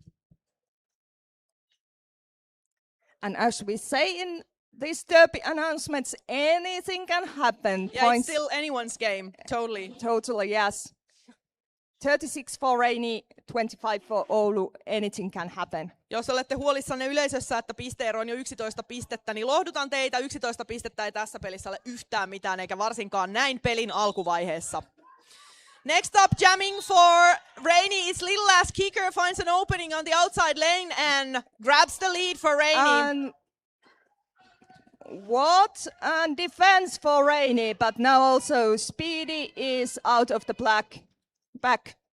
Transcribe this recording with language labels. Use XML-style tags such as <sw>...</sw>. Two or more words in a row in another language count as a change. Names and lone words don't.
<en>And as we say in these derby announcements, anything can happen. Yeah, it's still anyone's game, totally. Totally, yes. 36 for Reini, 25 for Oulu, anything can happen.</en> <fi>Jos olette huolissanne yleisössä, että pisteero on jo 11 pistettä, niin lohdutan teitä. 11 pistettä ei tässä pelissä ole yhtään mitään, eikä varsinkaan näin pelin alkuvaiheessa.</fi> <en>Next up, jamming for Reini is Little Ass Kicker, finds an opening on the outside lane and grabs the lead for Reini. And what a defense for Reini, but now also Speedy is out of the back.</en>